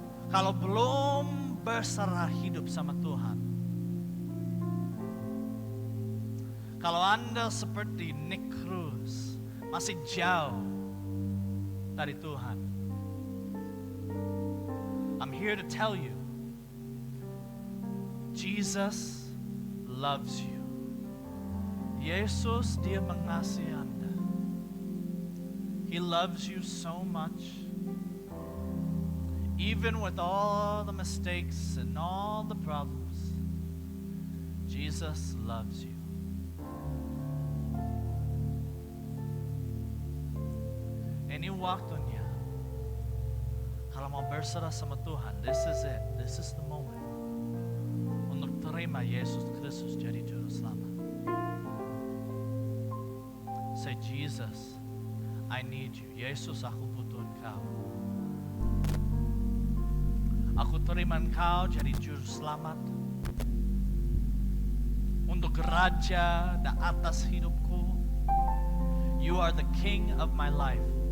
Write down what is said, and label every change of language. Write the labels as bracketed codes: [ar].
[id] Kalau belum berserah hidup sama Tuhan. Kalau Anda seperti Nick Cruz, masih jauh dari Tuhan. [en] I'm here to tell you, Jesus loves you. [id] Yesus, dia mengasihi Anda. [en] He loves you so much. Even with all the mistakes and all the problems, Jesus loves you. [id] Ini waktunya. Kalau mau berserah sama Tuhan, [en] this is it. This is the moment. [id] Untuk terima Yesus Kristus jadi juru selamat. [en] Say, Jesus, I need you. [id] Yesus, aku butuh Engkau. Aku terima Engkau jadi juru selamat. Untuk raja di atas hidupku. [en] You are the king of my life.